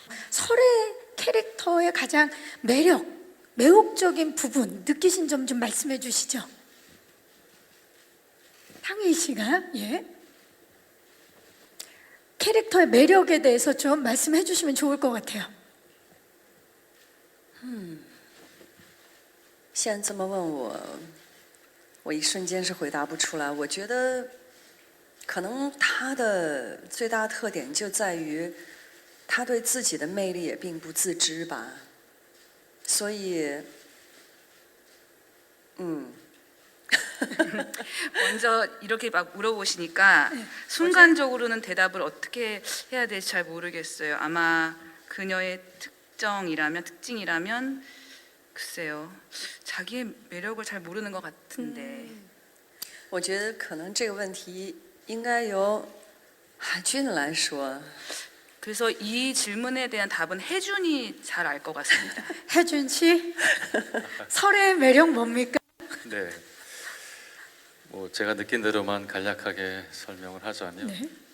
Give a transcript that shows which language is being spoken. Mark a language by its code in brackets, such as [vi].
[ko] 설의 캐릭터의 가장 매혹적인 부분 느끼신 점 좀 말씀해 주시죠. 탕웨이 씨가 캐릭터의 매력에 대해서 좀 말씀해 주시면 좋을 것 같아요. [zh] 现在这么问我，我一瞬间是回答不出来。我觉得，可能他的最大的特点就在于，他对自己的魅力也并不自知吧。所以， [ko] 먼저 이렇게 막 물어보시니까 순간적으로는 대답을 어떻게 해야 될지 잘 모르겠어요. 아마 그녀의 특징이라면 글쎄요. 자기의 매력을 잘 모르는 것 같은데. [zh] 我觉得可能这个问题应该由海军来说。 [ko] 그래서 이 질문에 대한 답은 혜준이 잘 알 것 같습니다. 혜준 씨, 설의 매력 뭡니까? 네. 뭐 제가 느낀 대로만 간략하게 설명을 하자면 네.